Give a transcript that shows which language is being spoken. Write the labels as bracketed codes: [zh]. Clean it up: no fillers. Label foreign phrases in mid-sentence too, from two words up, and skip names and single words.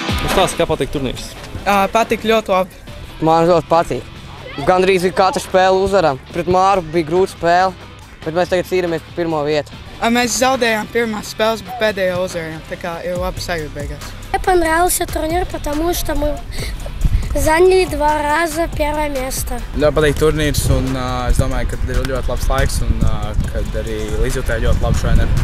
[lv] Stāsti, kā patīk turnīrs? Patīk ļoti labi. Man ļoti patīk. Gandrīz katru spēli uzvaram. Pret Māru bija grūta spēle, bet mēs tagad cīnāmies par pirmo vietu. Mēs zaudējām pirmās spēles, bet pēdējo uzvarējām. Tā kā ir labi sajūta beigās. [ru] Мне понравился турнир, потому что мы заняли 2 раза первое место. [lv] Ļoti patīk turnīrs, un es domāju, ka ir ļoti labs laiks, un kad arī līdzjūtēji ļoti labi treneri.